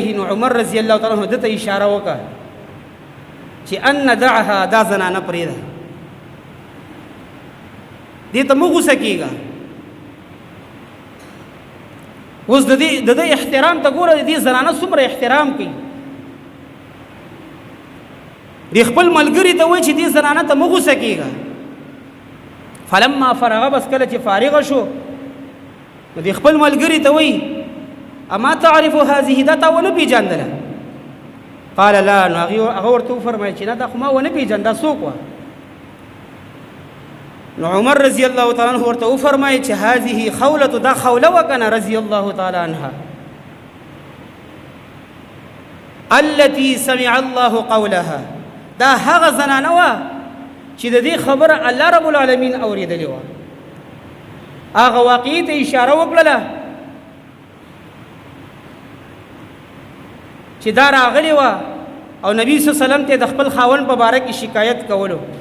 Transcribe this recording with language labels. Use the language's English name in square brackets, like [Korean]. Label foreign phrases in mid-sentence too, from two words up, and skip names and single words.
[Pashto] نو عمر رضی الله تعالی عنہ دته اشاره وکړه چې [Arabic] ان دعها، [Pashto] دا زنانه پرېږده، دې ته مه غوسه کېږه. اوس د دې احترام ته ګوره، د دې زنانه څومره احترام کوي. دې خپل ملګري ته وایي چې دې زنانه ته مه غوسه کېږه. فلما فرغ، بس کله چې فارغه شو نو دې خپل ملګري ته وایي [Arabic] اما تعرف هذه، [Pashto] دا تا ونه پیژندله؟ [Arabic] قال لا. [Pashto] نو هغه ورته وفرمایل چې نه دا خو ما ونه پیژند، دا څوک وه؟ نو عمر رضی الله تعالی عنہ ورته وفرمایل چې [Arabic] هذه خوله، [Pashto] دا خوله وکنه رضی الله تعالی عنها، [Arabic] التي سمع الله قولها، [Pashto] دا هغه زنانه وه چې د دې خبره الله رب العالمین اورېدلې وه. هغه واقعي ته اشاره وکړله چې دا راغلی وه او نبی صلی الله علیه وسلم ته د خپل خاوند په باره کې شکایت کولو.